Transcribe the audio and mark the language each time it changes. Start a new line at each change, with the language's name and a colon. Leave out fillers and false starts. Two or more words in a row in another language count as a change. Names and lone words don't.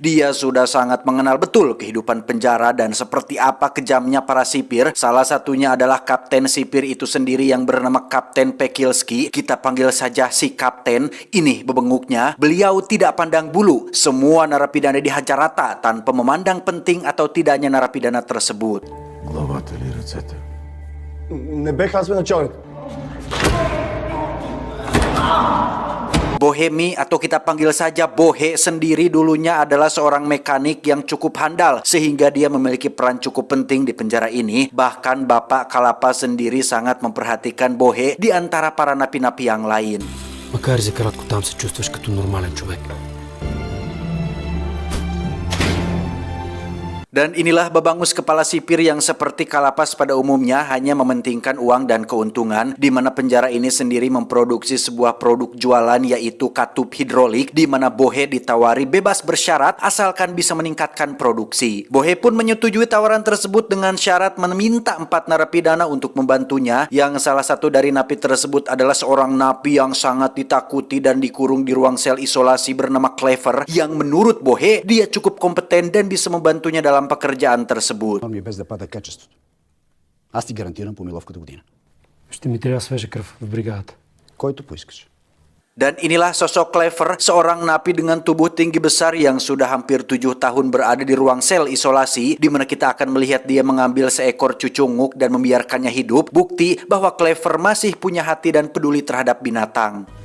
Indonesian: Dia sudah sangat mengenal betul kehidupan penjara dan seperti apa kejamnya para sipir. Salah satunya adalah kapten sipir itu sendiri yang bernama Kapten Pekilski. Kita panggil saja si kapten. Ini bebenguknya. Beliau tidak pandang bulu. Semua narapidana dihajar rata tanpa memandang penting atau tidaknya narapidana tersebut.
Bulgarian: Главата или ръцете? Не бех аз началник.
Indonesian: Bohemi atau kita panggil saja Bohe sendiri dulunya adalah seorang mekanik yang cukup handal sehingga dia memiliki peran cukup penting di penjara ini. Bahkan Bapak Kalapa sendiri sangat memperhatikan Bohe di antara para napi-napi yang lain.
Bulgarian: Макар и за кратко там се чувстваш като нормален човек.
Indonesian: Dan inilah babangus kepala sipir yang seperti Kalapas pada umumnya hanya mementingkan uang dan keuntungan, di mana penjara ini sendiri memproduksi sebuah produk jualan yaitu katup hidrolik, di mana Bohe ditawari bebas bersyarat asalkan bisa meningkatkan produksi. Bohe pun menyetujui tawaran tersebut dengan syarat meminta 4 narapidana untuk membantunya, yang salah satu dari napi tersebut adalah seorang napi yang sangat ditakuti dan dikurung di ruang sel isolasi bernama Clever, yang menurut Bohe dia cukup kompeten dan bisa membantunya dalam pekerjaan tersebut.
Bulgarian: Ми без да пада качеството. Аз ти гарантирам помиловката година. Ще ми трябва свежа кръв в бригадата. Който поискаш.
Indonesian: Dan inilah sosok Clever, seorang napi dengan tubuh tinggi besar yang sudah hampir 7 tahun berada di ruang sel isolasi, di mana kita akan melihat dia mengambil seekor cucunguk dan membiarkannya hidup. Bukti bahwa Clever masih punya hati dan peduli terhadap binatang.